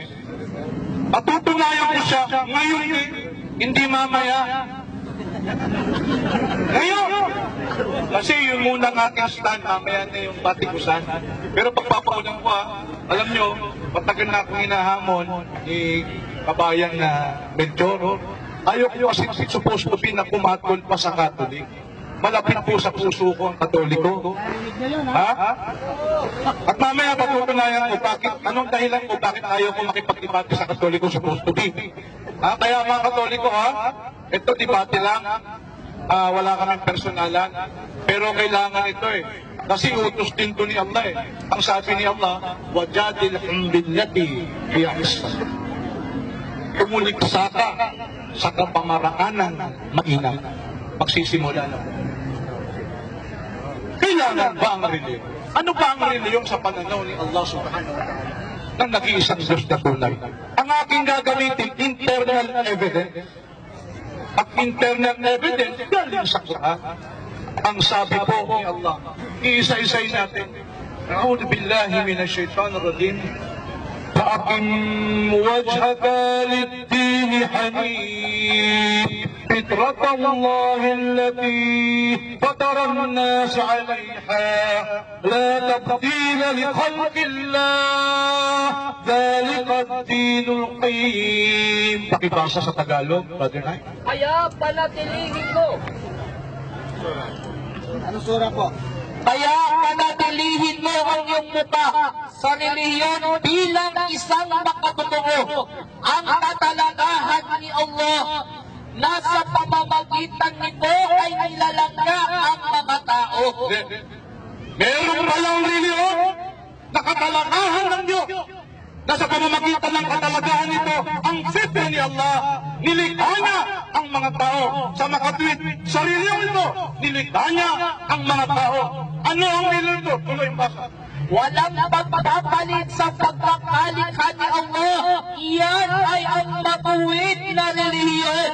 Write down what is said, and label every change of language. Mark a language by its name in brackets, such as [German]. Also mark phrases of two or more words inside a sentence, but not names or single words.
[Filipino] Patutunayan ko siya ngayon din, hindi mamaya. Ngayon! Kasi yun muna ng aking stand, mamaya na yung batikusan. Pero pagpapaunan ko alam nyo, matagal na akong hinahamon ni kabayan na Benchoro. Ayaw ko kasi [English] supposed to be [Filipino] na kumatol pa sa Katolik. Malapit po sa puso ko ang Katoliko. Ha? At mamaya patutunayan ko bakit, anong dahilan ko bakit ayaw ko makipag-debate sa Katoliko [English] supposed to be. [Filipino] Ha? Kaya mga Katoliko ito debate lang. Wala kaming personalan. Pero kailangan ito Kasi utos din to ni Allah Ang sabi ni Allah, [Arabic] وجادلهم بالتي هي أحسن. [Filipino] Kumuliksa ka sa kapamaraanan mainam. Magsisimula na po. Kailangan ba ang reliyon? Ano ba ang reliyon sa pananaw ni Allah [Arabic] سبحانه وتعالى [Filipino] na nag-iisang Diyos na tunay? Ang aking gagamitin, [English] internal evidence. [Filipino] At [English] internal evidence, [Filipino] galing sa Quran. Ang sabi po ni Allah, iisa-isay natin. [Arabic] أعوذ بالله من الشيطان الرجيم. فأقم وجهك للدين حنيف فطرة الله التي فطر الناس عليها لا تبديل لخلق الله ذلك الدين القيم. [Filipino] Pakibasa sa Tagalog, Brother Nay. Kaya panatilihin mo. Ano sura po? Kaya panatilihin mo ang iyong mukha sa reliyon bilang isang makatotoo. Ang katalagahan ni Allah nasa pamamagitan nito ay nilalangga ang mga tao. Meron palang reliyon na katalagahan ng Diyos. Nasa pamamagitan ng katalagahan nito, ang fitra ni Allah, nilikha niya ang mga tao. Sa makatwid, sa reliyon ito, nilikha niya ang mga tao. Ano ang reliyon ito? Tuloy ang basa. Walang pagpapalit sa pagkakalikha ni Allah. Iyan ay ang matuwid na reliyon.